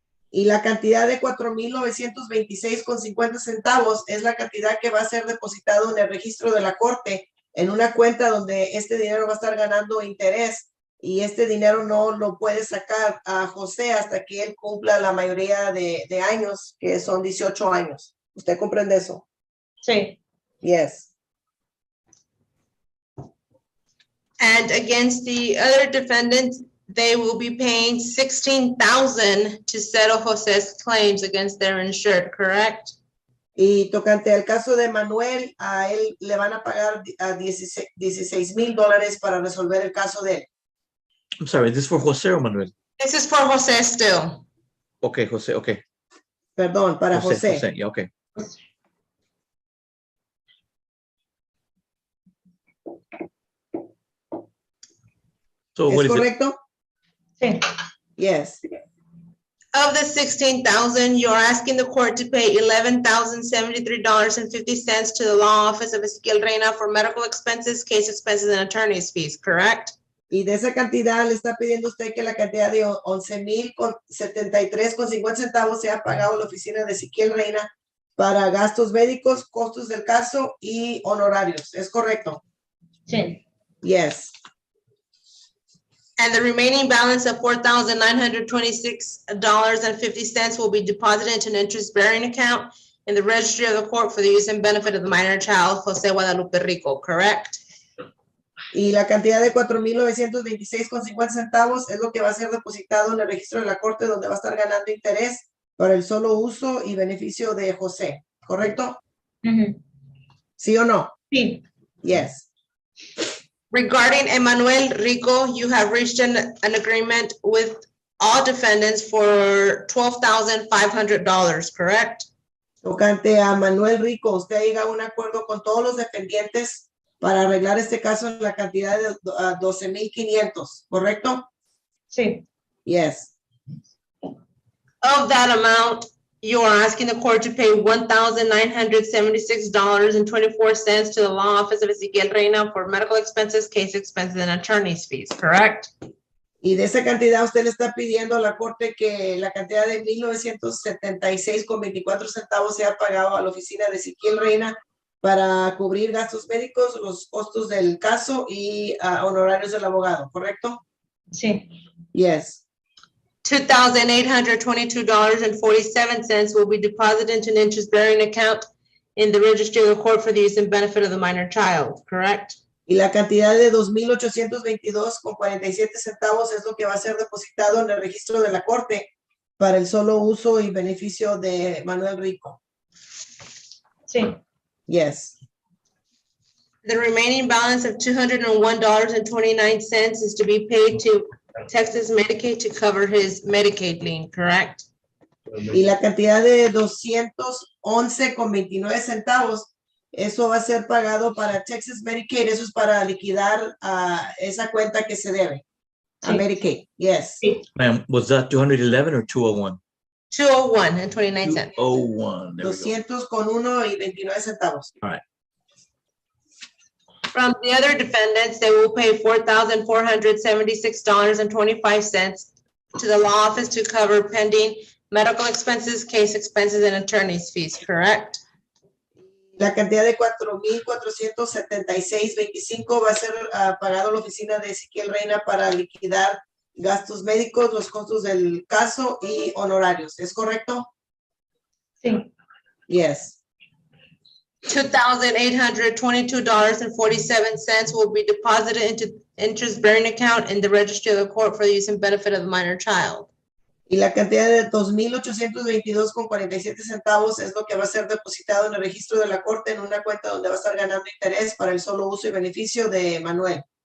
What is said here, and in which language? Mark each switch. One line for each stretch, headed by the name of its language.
Spanish: Y la cantidad de 4,926.50 centavos es la cantidad que va a ser depositado en el registro de la corte en una cuenta donde este dinero va a estar ganando interés y este dinero no lo puede sacar a José hasta que él cumpla la mayoría de años, que son 18 años. ¿Usted comprende eso? Sí.
English: Yes. And against the other defendants, they will be paying $16,000 to settle Jose's claims against their insured, correct?
Spanish: Y tocante al caso de Manuel, a él le van a pagar a $16,000 para resolver el caso de él.
English: I'm sorry, is this for Jose or Manuel? This is for Jose still. Okay, Jose, okay.
Spanish: Perdón, para José.
English: Jose, yeah, okay. So
Spanish: ¿Es
English: what is it?
Spanish: correcto? Sí.
English: Yes. Of the $16,000, you're asking the court to pay $11,073.50 to the law office of Ezequiel Reina for medical expenses, case expenses, and attorney's fees, correct?
Spanish: Y de esa cantidad le está pidiendo usted que la cantidad de 11,073.50 centavos sea pagado a la oficina de Ezequiel Reina para gastos médicos, costos del caso y honorarios. ¿Es correcto? Sí.
English: Yes. And the remaining balance of $4,926.50 will be deposited into an interest-bearing account in the registry of the court for the use and benefit of the minor child, Jose Guadalupe Rico, correct?
Spanish: Y la cantidad de 4,926.50 centavos es lo que va a ser depositado en el registro de la corte donde va a estar ganando interés para el solo uso y beneficio de José. ¿Correcto? Ujú. ¿Sí o no? Sí.
English: Yes. Regarding Emmanuel Rico, you have reached an agreement with all defendants for $12,500, correct?
Spanish: Tocante a Manuel Rico, usted llega a un acuerdo con todos los dependientes para arreglar este caso en la cantidad de 12,500, ¿correcto? Sí.
English: Yes. Of that amount, you are asking the court to pay $1,976.24 to the law office of Ezequiel Reina for medical expenses, case expenses, and attorney's fees, correct?
Spanish: Y de esa cantidad usted le está pidiendo a la corte que la cantidad de 1,976.24 centavos sea pagado a la oficina de Ezequiel Reina para cubrir gastos médicos, los costos del caso y honorarios del abogado, ¿correcto? Sí.
English: Yes. $2,822.47 will be deposited into an interest-bearing account in the registry of the court for the use and benefit of the minor child, correct?
Spanish: Y la cantidad de 2,822.47 centavos es lo que va a ser depositado en el registro de la corte para el solo uso y beneficio de Manuel Rico. Sí.
English: Yes. The remaining balance of $201.29 is to be paid to Texas Medicaid to cover his Medicaid lien, correct?
Spanish: Y la cantidad de 211.29 centavos, eso va a ser pagado para Texas Medicaid, eso es para liquidar esa cuenta que se debe a Sí.
English: Medicaid. Yes.
Spanish: Sí.
English: Ma'am, was that 211 or 201? 201.29. 201. There we go.
Spanish: 200.1 centavos.
English: From the other defendants, they will pay $4,476.25 to the law office to cover pending medical expenses, case expenses, and attorney's fees, correct?
Spanish: La cantidad de 4,476.25 va a ser pagado a la oficina de Ezequiel Reina para liquidar gastos médicos, los costos del caso y honorarios. ¿Es correcto? Sí.
English: Yes. $2,822.47 will be deposited into interest-bearing account in the registry of the court for the use and benefit of the minor child.
Spanish: Y la cantidad de 2,822.47 centavos es lo que va a ser depositado en el registro de la corte en una cuenta donde va a estar ganando interés para el solo uso y beneficio de Manuel.